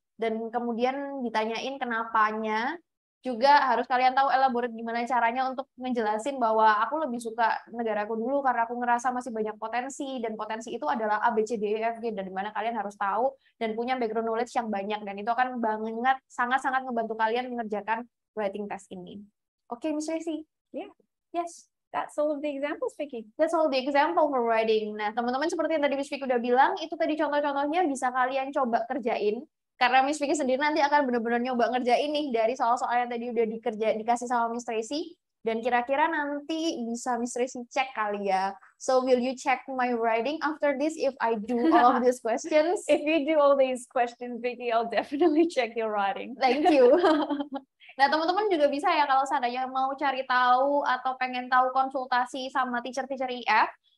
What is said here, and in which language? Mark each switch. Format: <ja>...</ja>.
<id>Dan kemudian ditanyain kenapanya, juga harus kalian tahu elaborate gimana caranya untuk ngejelasin bahwa aku lebih suka negaraku dulu karena aku ngerasa masih banyak potensi, dan potensi itu adalah A, B, C, D, E, F, G, dan dimana kalian harus tahu dan punya background knowledge yang banyak, dan itu akan banget sangat-sangat membantu kalian mengerjakan writing test ini. Oke, Miss Tracy?</id> <en>Yeah. Yes. That's all of the examples, Vicky. That's all the example for writing.</en> <id>Nah, teman-teman seperti yang tadi Miss Vicky udah bilang, itu tadi contoh-contohnya bisa kalian coba kerjain. Karena Miss Vicky sendiri nanti akan benar-benar nyoba ngerjain nih dari soal-soal yang tadi udah dikasih sama Miss Tracy. Dan kira-kira nanti bisa Miss Tracy cek kali ya.</id> <en>So will you check my writing after this if I do all of these questions? If you do all these questions, Vicky, I'll definitely check your writing. Thank you.</en> <id>Nah, teman-teman juga bisa ya kalau seandainya mau cari tahu atau pengen tahu konsultasi sama teacher-teacher IF,</id>